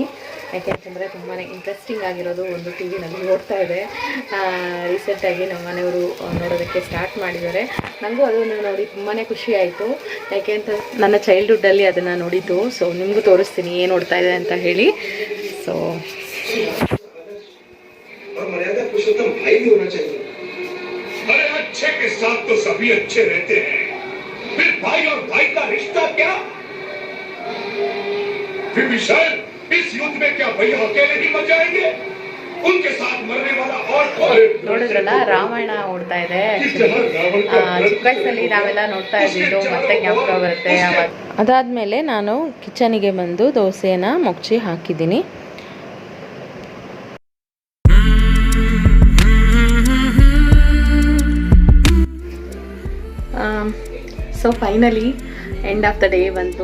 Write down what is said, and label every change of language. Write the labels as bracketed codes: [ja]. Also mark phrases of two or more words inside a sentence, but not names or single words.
[kn] ಯಾಕೆಂತಂದರೆ ತುಂಬಾ ಇಂಟ್ರೆಸ್ಟಿಂಗ್ ಆಗಿರೋದು ಒಂದು ಟಿ ವಿನಲ್ಲಿ ನೋಡ್ತಾ ಇದೆ. ರೀಸೆಂಟಾಗಿ ನಮ್ಮ ಮನೆಯವರು ನೋಡೋದಕ್ಕೆ ಸ್ಟಾರ್ಟ್ ಮಾಡಿದ್ದಾರೆ. ನನಗೂ ಅದನ್ನು ನೋಡಿ ತುಂಬಾ ಖುಷಿ ಆಯಿತು, ಯಾಕೆಂತ ನನ್ನ ಚೈಲ್ಡ್ಹುಡ್ಡಲ್ಲಿ ಅದನ್ನು ನೋಡಿದ್ದು. ಸೊ ನಿಮಗೂ ತೋರಿಸ್ತೀನಿ ಏನು ನೋಡ್ತಾ ಇದೆ ಅಂತ ಹೇಳಿ. ಸೊ [hi] विभीषण, इस युद्ध में क्या भैया अकेले ही मर जाएंगे? उनके साथ मरने वाला और कौन? [kn] ನೋಡಿದ್ರಲ್ಲ, ರಾಮಾಯಣ ಓಡ್ತಾ ಇದೆ. ಚಿಕ್ಕ ವಯಸ್ಸಲ್ಲಿ ನಾವೆಲ್ಲ ನೋಡ್ತಾ ಇದ್ದಿದ್ದು ಮತ್ತೆ ಜ್ಞಾಪಕ ಬರುತ್ತೆ. ಅದಾದಮೇಲೆ ನಾನು ಕಿಚನಿಗೆ ಬಂದು ದೋಸೆನ ಮುಚ್ಚಿ ಹಾಕಿದ್ದೀನಿ. ಸೊ [en] finally end of the day [kn] ಬಂತು.